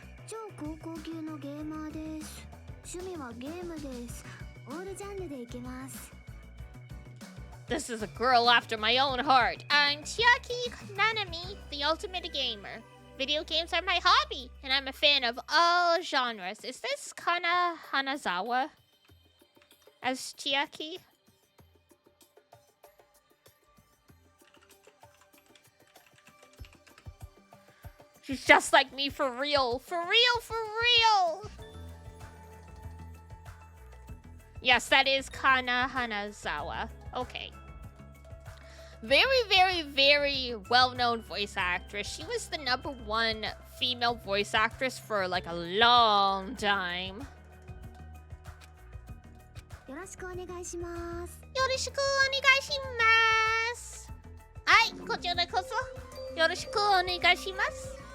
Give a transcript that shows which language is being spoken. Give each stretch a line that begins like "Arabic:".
Japanese: 超高校級のゲーマーです。趣味はゲームです。オールジャンルでいけます。
English: This is a girl after my own heart. I'm Chiaki Nanami, the ultimate gamer. Video games are my hobby, and I'm a fan of all genres. Is this Kana Hanazawa as Chiaki? She's just like me for real. For real, for real. Yes, that is Kana Hanazawa. Okay. Very, very, very well-known voice actress. She was the #1 female voice actress for like a long time.
Japanese: よろしくお願いします。よろしくお願いします。はい、こちらこそよろしくお願いします。